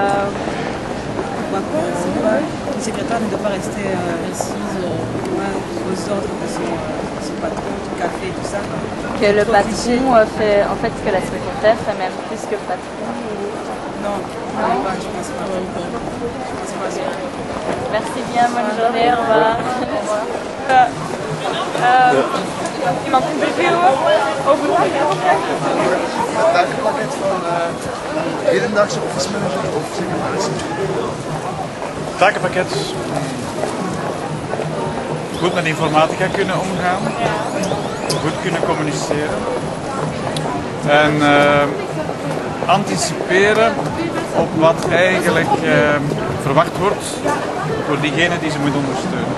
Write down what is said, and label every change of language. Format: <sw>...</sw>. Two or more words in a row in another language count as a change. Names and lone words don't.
<fr>Une secrétaire ne doit pas rester assise aux ordres de son patron, du café, tout ça. que le patron fait, en fait, que la secrétaire fait même plus que le patron Non, je pense pas. Merci bien, bonne journée, au revoir.</fr> <nl>iemand interviewen over wat je opdracht? Het takenpakket van hedendaagse office manager of secretaris? Takenpakket. Goed met informatica kunnen omgaan. Goed kunnen communiceren. En anticiperen op wat eigenlijk verwacht wordt door diegene die ze moet ondersteunen.</nl>